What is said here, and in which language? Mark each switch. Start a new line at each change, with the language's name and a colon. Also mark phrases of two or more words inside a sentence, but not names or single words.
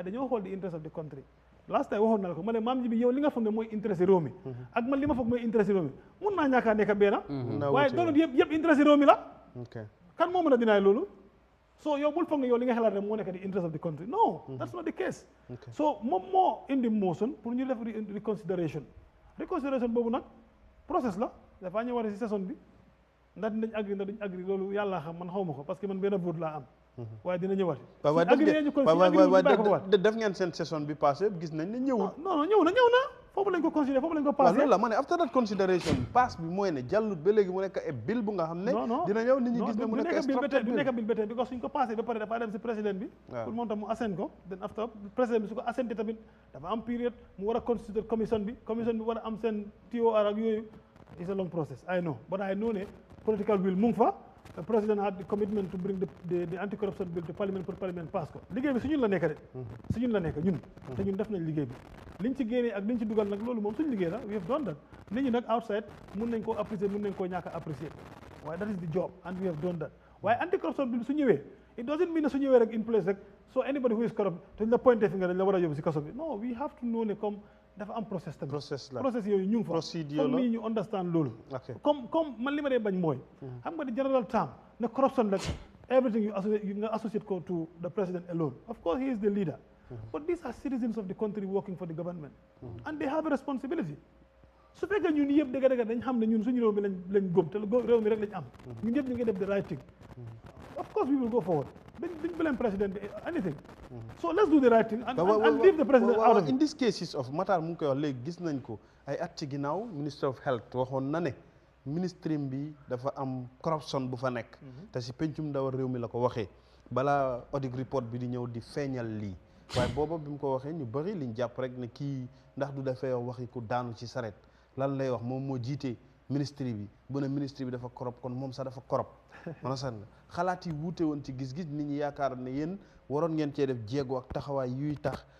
Wolof: dañoo xool di
English: interest of the country
Wolof: last time waxoon na la ko ma ne maam ji bi yow li nga foog ne mooy intéressé réew mi ak man li ma foog mooy intéressé réew mi mun naa ñàkkaa nekk benn waaye doonut yëpp intéressé réew mi la kan moo mën a dinaay loolu so yow bul foog ne yow li nga xalaat rek moo nekk di
English: interest of the country no that's not the case
Wolof: so moom moo indi motion pour ñu def reconsideration boobu nag process la dafaa ñëwaat si saison bi ndax dinañ agri ndax duñ agri loolu yàlla xam man xaw ma ko parce que man benn vote laa am waaye dina ñëwaat def ngeen seen session bi passé gis nañ ne ñëwut non ñëw na foofu lañ ko considéré foofu lañ ko passé loolu la ma ne
English: after that consideration pass
Wolof: bi mooy ne jàllut ba léegi mu nekk e bill bu nga xam ne dina ñëw nit ñi gis ne mu nekk structured du nekk bill ba tey because suñ ko passé ba pare dafa dem si président bi pour moom tam mu assent ko
English: then after
Wolof: président bi su ko assenté tamit dafa am période mu war a consider commission bi war a am seen TOR ak yooyu
English: it's a long process I know but I know
Wolof: ne
English: political will
Wolof: mu ngi fa
English: the president had the commitment to bring the anti-corruption bill to parliament
Wolof: pour
English: parliament pass
Wolof: ko liggéey bi suñun la nekk de suñun la nekk ñun te ñun def nañ liggéey bi liñ ci génnee ak liñ ci dugal nag loolu moom suñu liggéey la
English: we have done that
Wolof: nit ñi nag outside mun nañ koo apprécier mun nañ koo ñàkk a apprécier waaye
English: that is the job and we have done that
Wolof: waaye
English: anti-corruption bill
Wolof: su ñëwee
English: it doesn't mean
Wolof: ne su ñëwee rek
English: in place
Wolof: rek
English: so anybody who is corrupt
Wolof: dañ la pointé fi nga dañ la war a yóbbu si kaso bi
English: no we have to know
Wolof: ne comme dafa am process tamit process yooyu ñu ngi fa comme nii ñu understand loolu comme man li ma dee bañ mooy xam nga di
English: general term ne corruption rek everything you nga associate ko to the president alone of course he is the leader but these are citizens of the country working for the government and they have a responsibility
Wolof: su fekkee ñun yëpp dëgg-dëgg dañ xam ne ñun suñu réew mi lañ góob te réew mi rek lañ am ñun yëpp ñu ngi def
English: the right thing of course we will go forward duñ blame president anything so let's do the right thing and leave the president out of it. In these cases of
Wolof: Matar mu ngi koy wax léegi gis nañ ko ay at ci ginnaaw
English: minister of health
Wolof: waxoon na ne ministre bi dafa am corruption bu fa nekk te si pencum ndaw réew mi la ko waxee balaa audit report bi di ñëw di feeñal lii waaye booba bi mu ko waxee ñu bëri liñ jàpp rek ne kii ndax du dafay waxi ku daanu ci saret lan lay wax moom moo jiite ministre bi bu ne ministre bi dafa corrupt kon moom sax dafa corrupt man san xalaat yi wuute woon ci gis-gis nit ñi yaakaar ne yéen waroon ngeen cee def jéego ak taxawaay yuy tax